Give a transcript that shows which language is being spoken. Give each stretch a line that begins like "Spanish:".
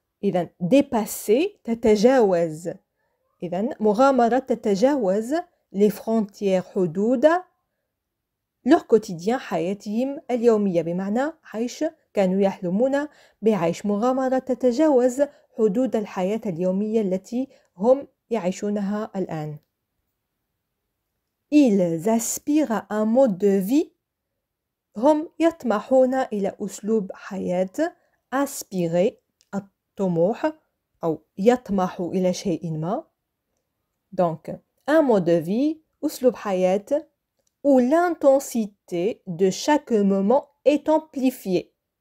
Arabic: إذن dépasser تتجاوز. إذن مغامرة تتجاوز les frontières حدود
French: leur quotidien
Arabic: حياتهم اليومية بمعنى عيش كانوا يحلمون بعيش مغامرة تتجاوز حدود الحياة اليومية التي هم يعيشونها الآن.
French: Ils aspirent à un mode de vie.
Arabic: هم يطمحون إلى أسلوب حياة. aspirer الطموح أو يطمح إلى شيء ما.
French: Donc, un mode de vie,
Arabic: أسلوب حياة
French: où l'intensité de chaque moment est amplifiée.